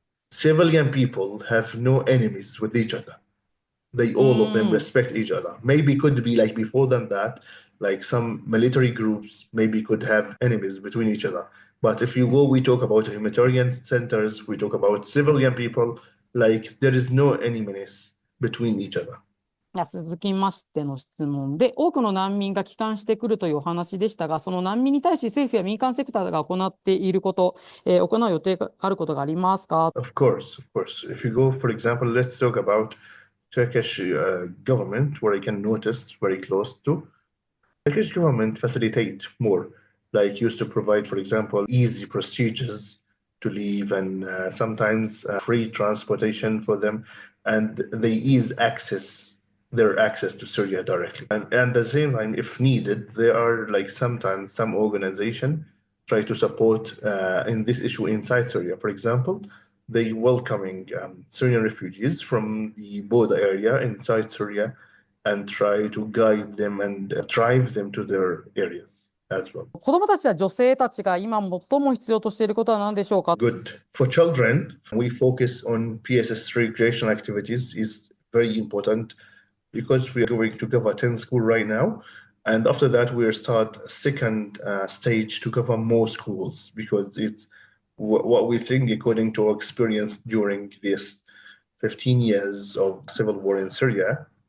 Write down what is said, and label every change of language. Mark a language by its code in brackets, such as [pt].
[en] Civilian people have no enemies with each other. They all of them respect each other. Maybe could be like before than that, like some military groups maybe could have enemies between each other. But if you go, we talk about humanitarian centers, we talk about civilian people, like there is no enemies between each other. [ja] 続きましての質問で、多くの難民が帰還してくるというお話でしたが、その難民に対し政府や民間セクターが行っていること、行う予定があることがありますか？ [en] Of course. If you go, for example, let's talk about Turkish government, where I can notice very close to. Turkish government facilitate more, like used to provide, for example, easy procedures to leave and sometimes free transportation for them, and they ease their access to Syria directly. And at the same time, if needed, there are like sometimes some organization try to support in this issue inside Syria. For example, they welcoming Syrian refugees from the border area inside Syria and try to guide them and drive them to their areas as well. [ja] 子どもたちや女性たちが今最も必要としていることは何でしょうか？ [en] Good. For children, we focus on PSS recreational activities is very important because we are going to cover 10 school right now. And after that, we'll start a second stage to cover more schools because it's what we think according to our experience during this 15 years of civil war in Syria.